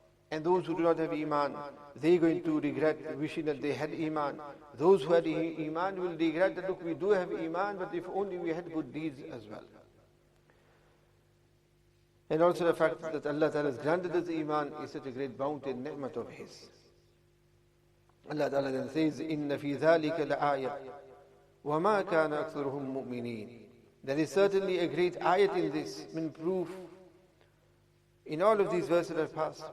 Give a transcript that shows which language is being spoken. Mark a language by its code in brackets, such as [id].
[en] And those who do not have Iman, they are going to regret wishing that they had Iman. Those who had Iman will regret that, look, we do have Iman, but if only we had good deeds as well. And also the fact that Allah Ta'ala has granted us Iman is such a great bounty and ni'mat of His. Allah Ta'ala then says, [ar] إِنَّ فِي ذَلِكَ لَآيَةً وَمَا كَانَ أَكْثَرُهُم مُؤْمِنِينَ. [en] There is certainly a great ayat in this, in proof, in all of these verses that have passed.